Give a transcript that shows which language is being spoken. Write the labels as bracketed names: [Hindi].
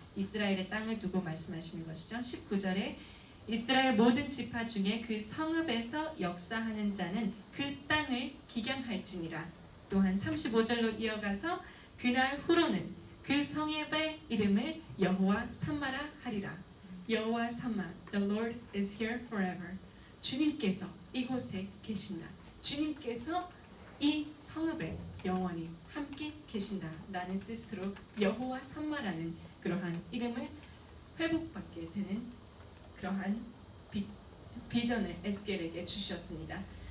[Korean] 이스라엘의 땅을 두고 말씀하시는 것이죠. 19절에 이스라엘 모든 지파 중에 그 성읍에서 역사하는 자는 그 땅을 기경할지니라. 또한 35절로 이어가서 그날 후로는 그 성읍의 이름을 여호와 삼마라 하리라. [English] 여호와 삼마, The Lord is here forever. [Korean] 주님께서 이곳에 계신다. 주님께서 이 성읍에 영원히 함께 계신다 라는 뜻으로 여호와 삼마라는 그러한 이름을 회복받게 되는 그러한 비전을 에스겔에게 주셨습니다.